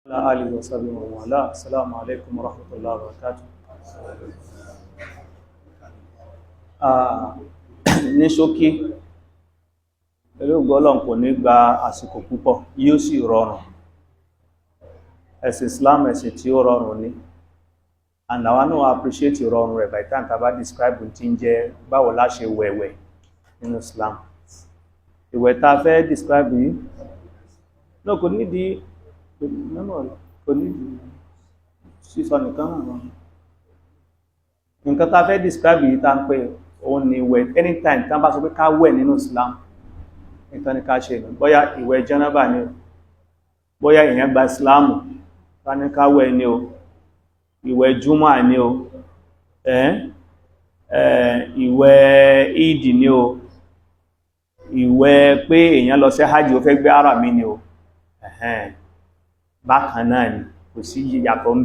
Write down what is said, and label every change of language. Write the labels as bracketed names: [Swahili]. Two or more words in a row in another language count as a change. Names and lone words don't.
[Arabic] آله وصحبه ومن السلام عليكم ورحمة الله وبركاته. [Yoruba] Ní ṣókí pẹ̀lú Ọlọ́run kò ní gba àsìkò púpọ̀, yóò sì rọrùn. Ẹ̀sìn Islam ẹ̀sìn tí ó rọrùn ni, and àwa náà appreciate ìrọ̀rùn rẹ̀ [English] by the time [Yoruba] tàbá describe tí ń jẹ́ báwo la ṣe wẹ̀wẹ̀ nínú Islam. Ìwẹ̀ ta fẹ́ describe yìí náà kò nídìí kò nídìí sísọ nìkan náà. Nǹkan ta fẹ́ describe yìí ta ń pè òun ni ìwẹ̀ anytime tán bá sọ pé ká wẹ̀ nínú Islam nǹkan ni ká ṣe ní bóyá ìwẹ̀ jẹ́nàbà ni o, bóyá èèyàn gba Islam ká ní ká wẹ̀ ni o, ìwẹ̀ júmọ̀ ni o, ìwẹ̀ ìdì ni o, ìwẹ̀ pé èèyàn lọ sí hajj ó fẹ́ gbé ara mi ni o, bákan náà ni kò sí yàtọ̀ ń bẹ.